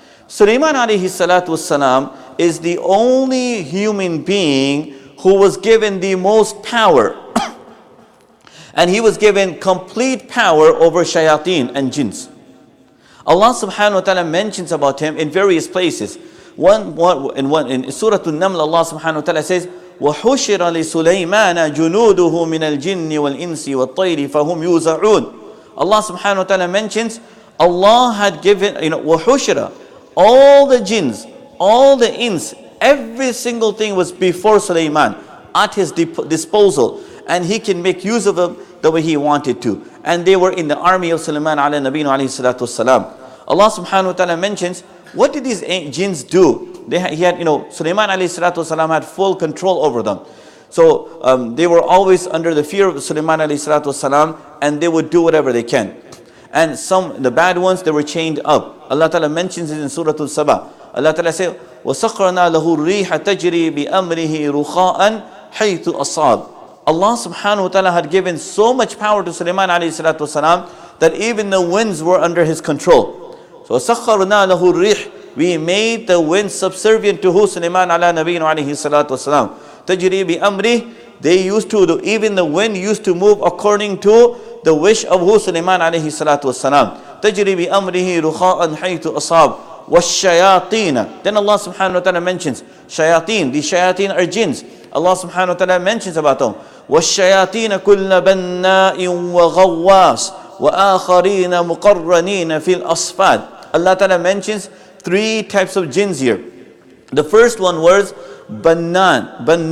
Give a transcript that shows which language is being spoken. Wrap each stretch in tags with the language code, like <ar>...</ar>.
<en>Sulaiman alayhi salatu wasalam is the only human being who was given the most power. And he was given complete power over shayateen and jinns. Allah subhanahu wa ta'ala mentions about him in various places. In Surah An-Naml, Allah subhanahu wa ta'ala says,</en> <ar>وَحُشِرَ لِسُلَيْمَانَ جُنُودُهُ مِنَ الْجِنِّ وَالْإِنسِ وَالطَّيْرِ فَهُمْ يُوزَعُونَ.</ar> <en>Allah subhanahu wa ta'ala mentions, Allah had given, وَحُشِرَ, all the jinns, all the ins, every single thing was before Sulaiman, at his disposal, and he can make use of them the way he wanted to. And they were in the army of Sulaiman ala nabiyina alayhi salatu wasalam. Allah subhanahu wa ta'ala mentions, what did these jinns do? Sulaiman alayhi salatu wasalam had full control over them. So they were always under the fear of Sulaiman alayhi salatu wasalam, and they would do whatever they can. And the bad ones, they were chained up. Allah ta'ala mentions it in Surah Al-Saba. Allah ta'ala says,</en> <ar>وَسَخْرَنَا لَهُ الرِّيحَ تَجْرِي بِأَمْرِهِ رُخَاءً حَيْثُ أَصَابَ.</ar> <en>Allah subhanahu wa ta'ala had given so much power to Sulaiman alayhi salatu wasalam that even the winds were under his control. So</en> <ar>سَخَّرْنَا لَهُ الرِّيحَ,</ar> <en>we made the wind subservient to who? Sulaiman ala nabiyina alayhi salatu wasalam.</en> <ar>تَجْرِي بِأَمْرِهِ,</ar> <en>they used to, even the wind used to move according to the wish of who? Sulaiman alayhi salatu wasalam.</en> <ar>تَجْرِي بِأَمْرِهِ رُخَاءً حَيْثُ أَصَابَ.</ar> <en>وَالشَّيَاطِينَ, then Allah subhanahu wa ta'ala mentions Shayateen. These Shayateen are jinns. Allah subhanahu wa ta'ala mentions about them.</en> <ar>وَالشَّيَاطِينَ كُلَّ بَنَّاءٍ وَغَوَّاسٍ وَآخَرِينَ مُقَرَّنِينَ فِي الْأَصْفَادِ.</ar> <en>Allah ta'ala mentions 3 types of jinns here. The first one was Banna.</en>